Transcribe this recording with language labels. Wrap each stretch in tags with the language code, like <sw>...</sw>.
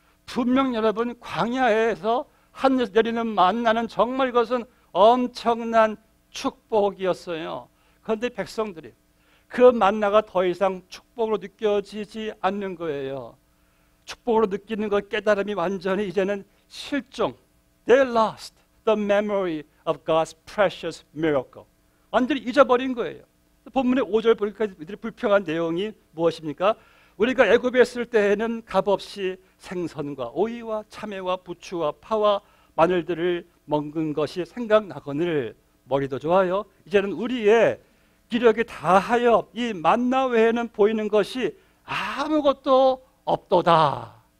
<ko>분명 여러분 광야에서 하늘에서 내리는 만나는 정말 이것은 엄청난 축복이었어요. 그런데 백성들이 그 만나가 더 이상 축복으로 느껴지지 않는 거예요. 축복으로 느끼는 것 깨달음이 완전히 이제는 실종.</ko> <en>They lost the memory of God's precious miracle.</en> <ko>완전히 잊어버린 거예요. 본문의 5절 보니까 이들의 불평한 내용이 무엇입니까? 우리가 애굽에 있을 때에는 값없이 생선과 오이와 참외와 부추와 파와 마늘들을 먹은 것이 생각나거늘 머리도 좋아요. 이제는 우리의 기력이 다하여 이 만나 외에는 보이는 것이 아무것도 없도다.</ko>